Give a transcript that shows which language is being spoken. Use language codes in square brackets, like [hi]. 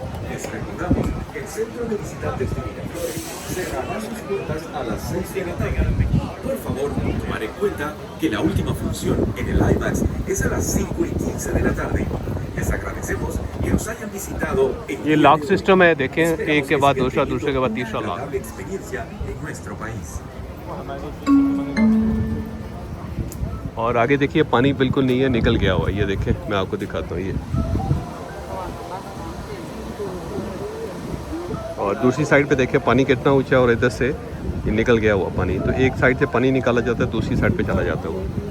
[es] Les recordamos que el Centro de Visitantes de Miraflores cerrará sus puertas a las 6 de la tarde. Por favor, tomar en cuenta que la última función en el IMAX es a las 5:15 de la tarde. Les agradecemos que nos hayan visitado en [hi] ये lock system है, देखें, एक के बाद दूसरा, दूसरे के बाद तीसरा lock. [es] experiencia en nuestro país. [hi] और आगे देखिए पानी बिल्कुल नहीं है, निकल गया हुआ, ये देखें, मैं आपको दिखाता हूँ ये। और दूसरी साइड पे देखिए पानी कितना ऊंचा है और इधर से ये निकल गया हुआ पानी। तो एक साइड से पानी निकाला जाता है, दूसरी साइड पे चला जाता है वो।